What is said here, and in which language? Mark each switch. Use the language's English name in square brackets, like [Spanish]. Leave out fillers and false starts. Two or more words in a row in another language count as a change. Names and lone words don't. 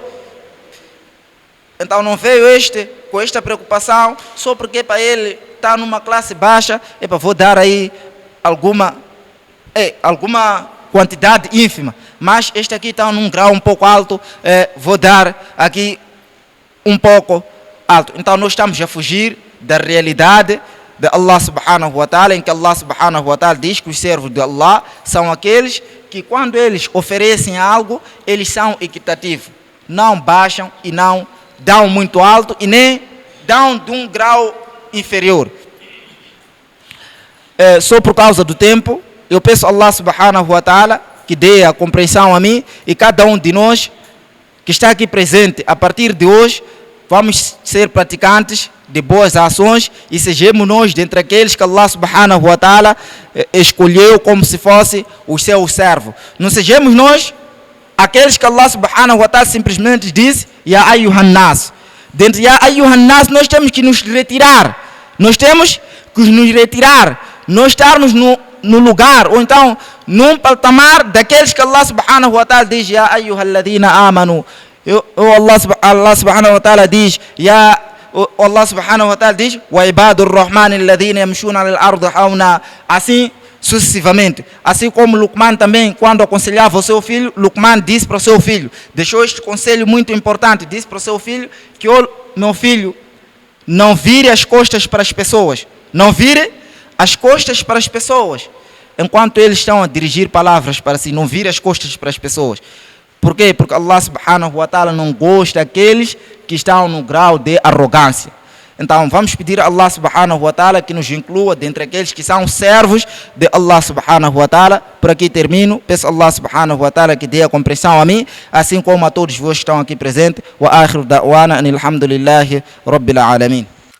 [Portuguese] Então não veio este com esta preocupação, só porque para ele está numa classe baixa, vou dar aí alguma quantidade ínfima. Mas este aqui está num grau um pouco alto, vou dar aqui um pouco alto. Então nós estamos a fugir da realidade de Allah [Arabic] سبحانه وتعالى, [Portuguese] em que Allah [Arabic] سبحانه وتعالى [Portuguese] diz que os servos de Allah são aqueles que quando eles oferecem algo, eles são equitativos. Não baixam e não dão muito alto e nem dão de um grau inferior. Só por causa do tempo, eu peço a Allah [Arabic] سبحانه وتعالى [Portuguese] que dê a compreensão a mim e cada um de nós que está aqui presente. A partir de hoje, vamos ser praticantes de boas ações e sejamos nós dentre aqueles que Allah [Arabic] سبحانه وتعالى [Portuguese] escolheu como se fosse o seu servo. Não sejamos nós aqueles que Allah [Arabic] سبحانه وتعالى [Portuguese] simplesmente disse [Arabic] يا أيها الناس. [Portuguese] Dentro de [Arabic] يا أيها الناس [Portuguese] nós temos que nos retirar. Nós temos que nos retirar. Nós estarmos no lugar, ou então num patamar daqueles que Allah [Arabic] سبحانه وتعالى [Portuguese] diz [Arabic] يا أيها الذين آمنوا. الله سبحانه وتعالى diz الله سبحانه وتعالى diz وعباد الرحمن الذين يمشون على الأرض هونا. [Portuguese] Assim sucessivamente. Assim como Luqman também, quando aconselhava o seu filho, Luqman disse para o seu filho, deixou este conselho muito importante, disse para o seu filho que meu filho, não vire as costas para as pessoas. Não vire as costas para as pessoas. Enquanto eles estão a dirigir palavras para si, não vire as costas para as pessoas. Por quê? Porque Allah [Arabic] سبحانه وتعالى [Portuguese] não gosta daqueles que estão no grau de arrogância. Então vamos pedir a Allah [Arabic] سبحانه وتعالى [Portuguese] que nos inclua dentre aqueles que são servos de Allah [Arabic] سبحانه وتعالى. [Portuguese] Por aqui termino. Peço a Allah [Arabic] سبحانه وتعالى [Portuguese] que dê a compreensão a mim, assim como a todos vós que estão aqui presentes. [Arabic] وآخر دعوانا أن الحمد لله رب العالمين.